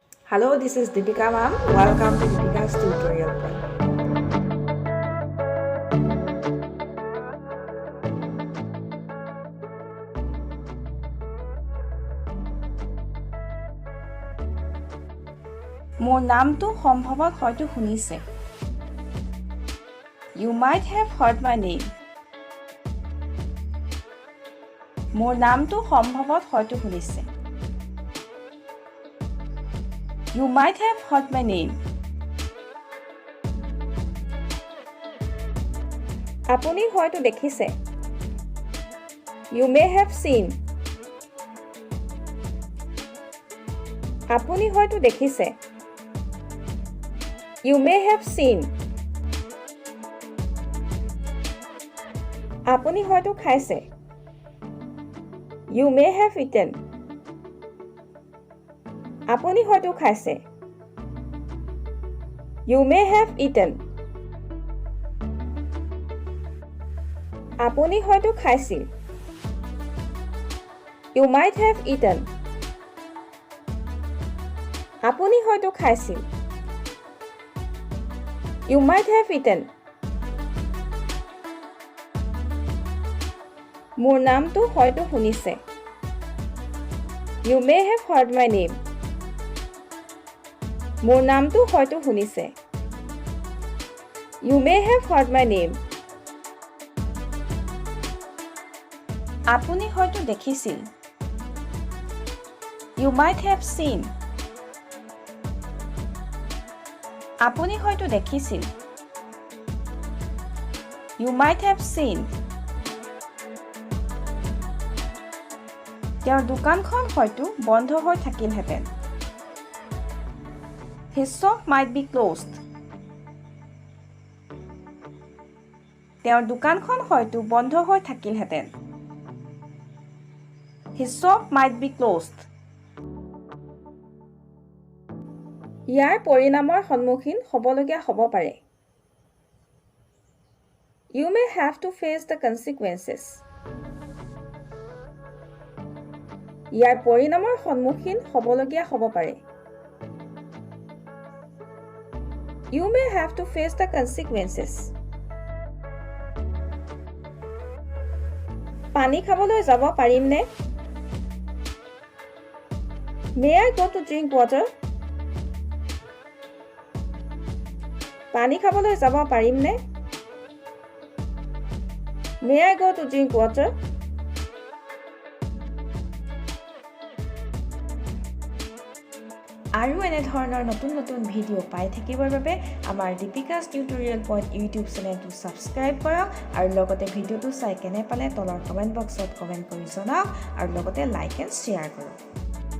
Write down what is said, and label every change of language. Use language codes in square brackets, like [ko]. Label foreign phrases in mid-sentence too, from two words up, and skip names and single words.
[en] Hello, this is Deepika ma'am. Welcome to Deepika's tutorial point. [as] মোৰ নামটো সম্ভৱত হয়তো শুনিছে [en] You might have heard my name [as] মোৰ নামটো সম্ভৱত হয়তো শুনিছে [en] You might have heard my name [as] আপুনি হয়তো দেখিছে [en] You may have seen [as] আপুনি হয়তো দেখিছে [en] You may have seen [as] আপুনি হয়তো খাইছে [en] You may have eaten [as] আপুনি হয়তো খাইছে [en] You may have eaten [as] আপুনি হয়তো খাইছিল [en] You might have eaten [as] আপুনি হয়তো খাইছিল [en] You might have eaten [as] মোৰ নামটো হয়তো শুনিছে [en] You may have heard my name [as] মোৰ নামটো হয়তো শুনিছে [en] You may have heard my name [as] আপুনি হয়তো দেখিছিল [en] You might have seen [as] আপুনি হয়তো দেখিছিল [en] You might have seen [as] তেওঁৰ দোকানখন হয়তো বন্ধ হৈ থাকিলহেঁতেন [en] His shop might be closed [as] তেওঁৰ দোকানখন হয়তো বন্ধ হৈ থাকিলহেঁতেন [en] His shop might be closed [as] ইয়াৰ পৰিণামৰ সন্মুখীন হ'বলগীয়া হ'ব পাৰে [en] You may have to face the consequences [as] ইয়াৰ পৰিণামৰ সন্মুখীন হ'বলগীয়া হ'ব পাৰে [en] You may have to face the consequences [as] পানী খাবলৈ যাব পাৰিমনে [en] May I go to drink water [as] পানী খাবলৈ যাব পাৰিমনে [en] May I go to drink water [as] আৰু এনে ধৰণৰ নতুন ভিডিঅ' পাই থাকিবৰ বাবে আমাৰ Deepika's tutorial point YouTube চেনেলটো সাবস্ক্ৰাইব কৰক আৰু লগতে ভিডিঅ'টো চাই কেনে পালে তলৰ [en] comment box [as] কমেন্ট কৰি জনাওক আৰু লগতে [en] like and share [as] কৰক